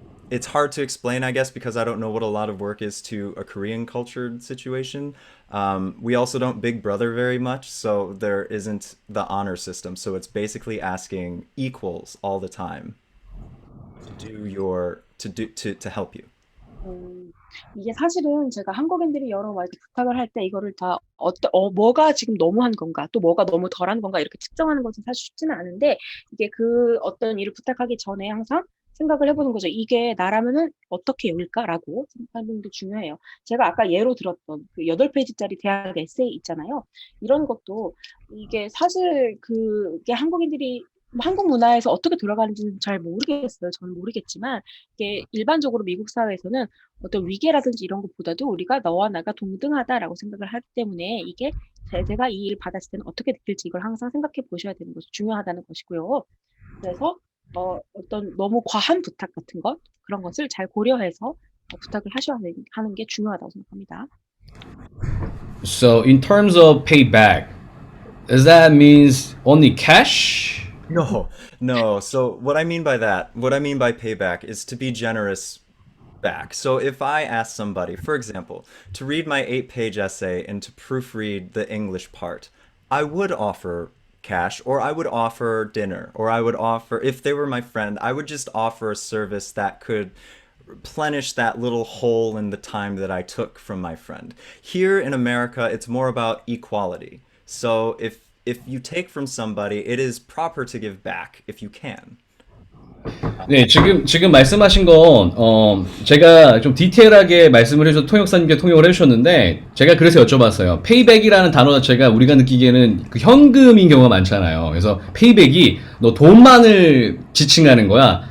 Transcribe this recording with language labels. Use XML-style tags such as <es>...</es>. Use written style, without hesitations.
<en>it's hard to explain, I guess, because I don't know what a lot of work is to a Korean cultured situation. We also don't Big Brother very much, so there isn't the honor system. So it's basically asking equals all the time to do your to help you.</en> <ko>음, 이게 사실은 제가 한국인들이 여러 뭐 이렇게 부탁을 할 때 이거를 다 뭐가 지금 너무한 건가, 또 뭐가 너무 덜한 건가 이렇게 측정하는 것은 사실 쉽지는 않은데 이게 그 어떤 일을 부탁하기 전에 항상 생각을 해보는 거죠. 이게 나라면은 어떻게 여길까라고 생각하는 게 중요해요. 제가 아까 예로 들었던 그 8페이지짜리 대학 에세이 있잖아요. 이런 것도 이게 사실 그게 한국인들이 한국 문화에서 어떻게 돌아가는지는 잘 모르겠어요. 저는 모르겠지만 이게 일반적으로 미국 사회에서는 어떤 위계라든지 이런 것보다도 우리가 너와 나가 동등하다라고 생각을 하기 때문에 이게 제가 이 일을 받았을 때는 어떻게 느낄지 이걸 항상 생각해 보셔야 되는 것이 중요하다는 것이고요. 그래서 어떤 너무 과한 부탁 같은 것 그런 것을 잘 고려해서 부탁을 하셔야 하는 게 중요하다고 생각합니다.</ko> <en>So in terms of payback, does that means only cash? No, no. So what I mean by payback is to be generous back. So if I ask somebody, for example, to read my 8-page essay and to proofread the English part, I would offer cash or I would offer dinner or I would offer, if they were my friend, I would just offer a service that could replenish that little hole in the time that I took from my friend. Here in America, it's more about equality. So if you take from somebody, it is proper to give back if you can.</en> <ko>네, 지금 말씀하신 건, 제가 좀 디테일하게 말씀을 해서 통역사님께 통역을 해주셨는데, 제가 그래서 여쭤봤어요. 페이백이라는 단어 자체가 우리가 느끼기에는 그 현금인 경우가 많잖아요. 그래서 페이백이 너 돈만을 지칭하는 거야.</ko>